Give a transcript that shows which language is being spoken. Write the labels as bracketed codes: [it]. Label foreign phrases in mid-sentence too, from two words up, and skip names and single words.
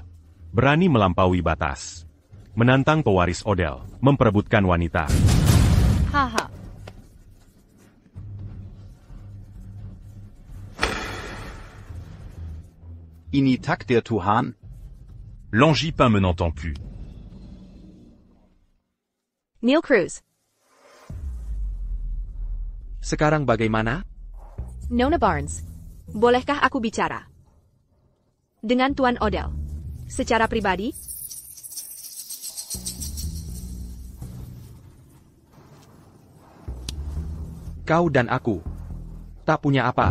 [id] Berani melampaui batas. Menantang pewaris Odell, memperebutkan wanita. Haha. Ini takdir Tuhan. L'Angipin me n'entend plus. Neil Cruz. Sekarang bagaimana? Nona Barnes. Bolehkah aku bicara? Dengan Tuan Odell. Secara pribadi? Kau dan aku tak punya apa